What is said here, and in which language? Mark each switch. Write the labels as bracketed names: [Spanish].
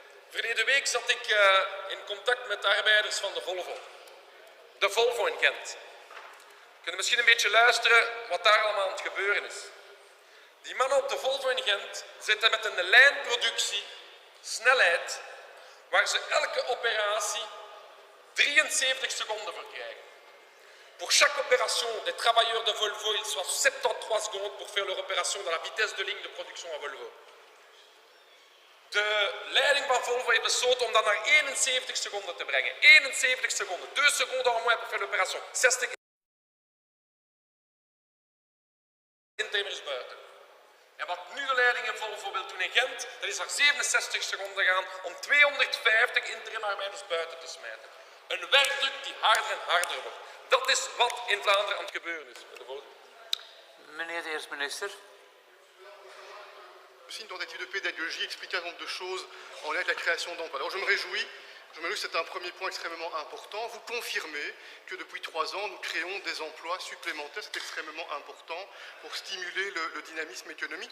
[Dutch] Verleden week zat ik in contact met de arbeiders van de Volvo. De Volvo in Gent. We kunnen misschien een beetje luisteren wat daar allemaal aan het gebeuren is. Die mannen op de Volvo in Gent zitten met een lijnproductie, snelheid, waar ze elke operatie 73 seconden voor krijgen. [French] Pour chaque opération, les travailleurs de Volvo, ils sont 73 secondes pour faire leur opération dans la vitesse de ligne de production à Volvo. [Dutch] De leiding van Volvo heeft besloten om dat naar 71 seconden te brengen. 71 seconden, 2 seconden [French] en moins pour faire l'opération. [Dutch] 60 intimers buiten. En wat nu de leiding in Volvo wil doen in Gent, dat is naar 67 seconden gaan om 250 interimarbeiders buiten te smijten. Een werkdruk die harder en harder wordt. Dat is wat in Vlaanderen aan het gebeuren is. Meneer de eerste minister. [French] Aussi une tentative de pédagogie, expliquer un nombre de choses en lien avec la création d'emplois. Alors je me réjouis que c'est un premier point extrêmement important. Vous confirmez que depuis 3 ans, nous créons des emplois supplémentaires. C'est extrêmement important pour stimuler le dynamisme économique.